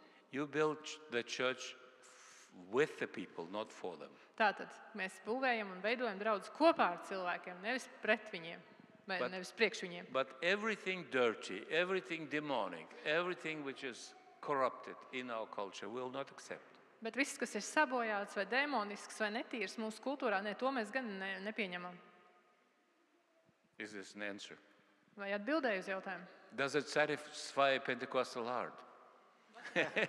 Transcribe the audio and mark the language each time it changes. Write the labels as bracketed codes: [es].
[en] You build the church with the people, not for them. [lv] Tātad mēs būvējam un veidojam draudzi kopā ar cilvēkiem, nevis pret viņiem, vai nevis priekš viņiem. [en] But everything dirty, everything demonic, everything which is corrupted in our culture will not accept. [lv] Bet viss, kas ir sabojāts vai demonisks vai netīrs mūsu kultūrā, to mēs gan nepieņemam. [en] Is this an answer? [lv] Vai atbildēju uz jautājumu? [en] Does it satisfy Pentecostal heart?